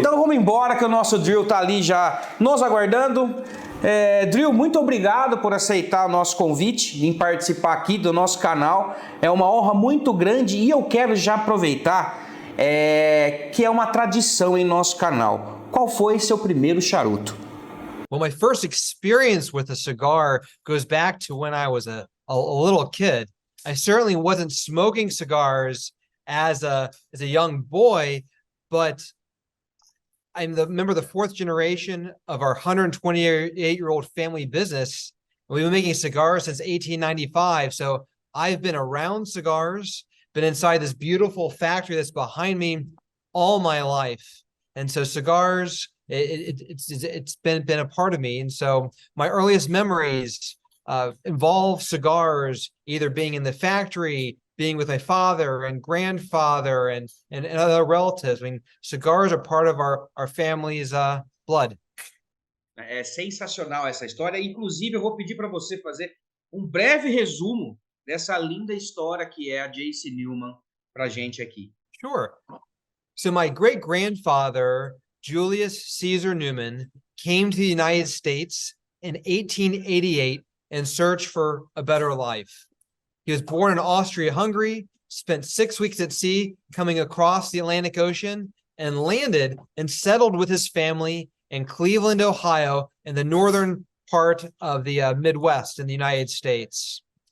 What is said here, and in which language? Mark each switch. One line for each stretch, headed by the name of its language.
Portuguese: Então vamos embora que o nosso Drew está ali já nos aguardando. Drew, muito obrigado por aceitar o nosso convite em participar aqui do nosso canal. É uma honra muito grande e eu quero já aproveitar que é uma tradição em nosso canal. Qual foi seu primeiro charuto?
English: Well, my first experience with a cigar goes back to when I was a little kid. I certainly wasn't smoking cigars as a young boy, but I'm member of the 4th generation of our 128-year-old family business. We've been making cigars since 1895. So I've been around cigars, been inside this beautiful factory that's behind me all my life. And so cigars, it's been a part of me. And so my earliest memories involve cigars, either being in the factory, being with my father and grandfather and other relatives. I mean, cigars are part of our family's blood.
Portuguese: É sensacional essa história. Inclusive, eu vou pedir para você fazer um breve resumo dessa linda história que é a J.C. Newman para a gente aqui.
English: Sure. So my great-grandfather, Julius Caesar Newman, came to the United States in 1888 in search for a better life. He was born in Austria-Hungary, spent 6 weeks at sea, coming across the Atlantic Ocean, and landed and settled with his family in Cleveland, Ohio, in the northern part of the Midwest in the United States.